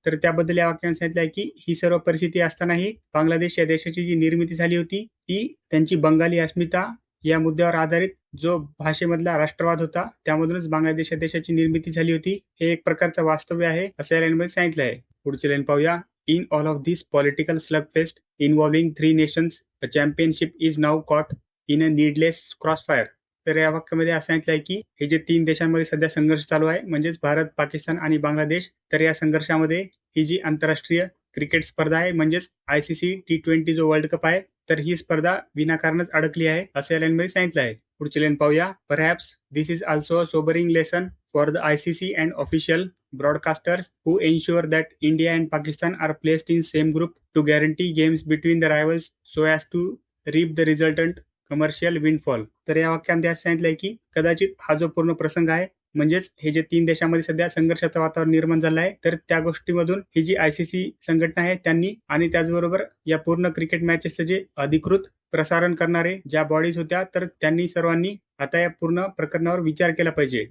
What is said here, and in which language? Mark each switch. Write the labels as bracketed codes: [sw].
[mr] तर त्याबद्दल या वाक्याने सांगितलं आहे की ही सर्व परिस्थिती असतानाही बांगलादेश या देशाची जी निर्मिती झाली होती ती त्यांची बंगाली अस्मिता या मुद्द्यावर आधारित जो भाषेमधला राष्ट्रवाद होता त्यामधूनच बांगलादेश या देशाची निर्मिती झाली होती. हे एक प्रकारचं वास्तव्य आहे असं या लाईनमध्ये सांगितलं आहे. पुढची लाईन पाहूया. [en] In all of this political slugfest involving three nations, a championship is now caught in a needless crossfire. [mr] तर या वाक्यामध्ये असं सांगितलं आहे की हे जे 3 देशांमध्ये सध्या संघर्ष चालू आहे म्हणजेच भारत, पाकिस्तान आणि बांगलादेश. तर या संघर्षामध्ये ही जी आंतरराष्ट्रीय क्रिकेट स्पर्धा आहे म्हणजेच ICC T20 जो वर्ल्ड कप आहे तर ही स्पर्धा विनाकारणच अडकली आहे असं या लाईनमध्ये सांगितलं आहे. पुढची लाईन पाहूया. [en] Perhaps this is also a sobering lesson for the ICC and official broadcasters who ensure that India and Pakistan are placed in same group to guarantee games between the rivals so as to reap the resultant commercial windfall. [mr] तर या वाक्यामध्ये असं सांगितलंय की कदाचित हा जो पूर्ण प्रसंग आहे म्हणजेच हे जे 3 देशांमध्ये सध्या संघर्षाचं वातावरण निर्माण झालं आहे तर त्या गोष्टीमधून ही जी ICC संघटना आहे त्यांनी आणि त्याचबरोबर या पूर्ण क्रिकेट मॅचेसचं जे अधिकृत प्रसारण करणारे ज्या बॉडीज होत्या तर त्यांनी सर्वांनी आता या पूर्ण प्रकरणावर विचार केला पाहिजे.